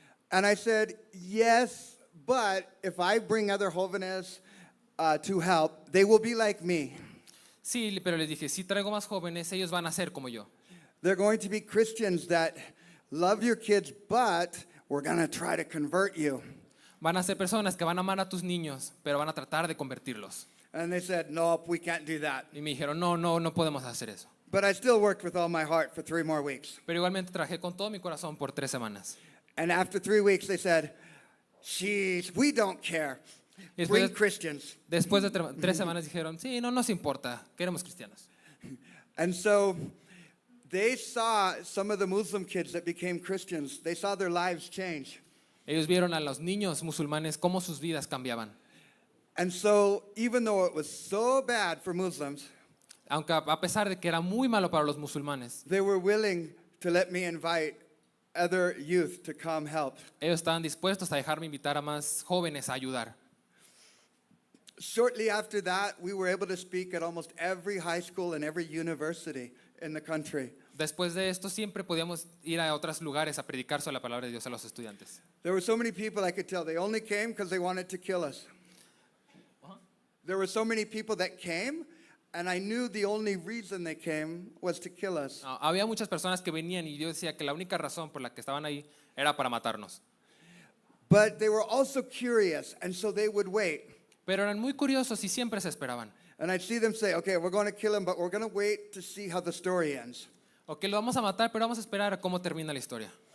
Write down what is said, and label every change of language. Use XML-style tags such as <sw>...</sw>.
<en>And I said, yes, but if I bring other jóvenes to help, they will be like me.</en> <es>Sí, pero les dije, si traigo más jóvenes, ellos van a ser como yo.</es> <en>They're going to be Christians that love your kids, but we're going to try to convert you.</en> <es>Van a ser personas que van a amar a tus niños, pero van a tratar de convertirlos.</es> <en>And they said, nope, we can't do that.</en> <es>Y me dijeron, no podemos hacer eso.</es> <en>But I still worked with all my heart for 3 more weeks.</en> <es>Pero igualmente trabajé con todo mi corazón por 3 semanas.</es> <en>And after 3 weeks, they said, sheesh, we don't care.</en> <es>Y</es> <en>Bring</en> <es>después,</es> <en>Christians.</en> <es>después de 3 semanas dijeron, sí, no nos importa, queremos cristianos.</es> <en>And so they saw some of the Muslim kids that became Christians, they saw their lives change.</en> <es>Ellos vieron a los niños musulmanes cómo sus vidas cambiaban.</es> <en>And so even though it was so bad for Muslims,</en> <es>Aunque a pesar de que era muy malo para los musulmanes,</es> <en>they were willing to let me invite other youth to come help.</en> <es>ellos estaban dispuestos a dejarme invitar a más jóvenes a ayudar.</es> <en>Shortly after that, we were able to speak at almost every high school and every university in the country.</en> <es>Después de esto siempre podíamos ir a otros lugares a predicar sobre la palabra de Dios a los estudiantes.</es> <en>There were so many people I could tell they only came because they wanted to kill us. There were so many people that came, and I knew the only reason they came was to kill us.</en> <es>Había muchas personas que venían y yo decía que la única razón por la que estaban ahí era para matarnos.</es> <en>But they were also curious, and so they would wait.</en> <es>Pero eran muy curiosos y siempre se esperaban.</es> <en>And I'd see them say, okay, we're going to kill him, but we're going to wait to see how the story ends.</en> <es>Ok, lo vamos a matar, pero vamos a esperar a cómo termina la historia.</es>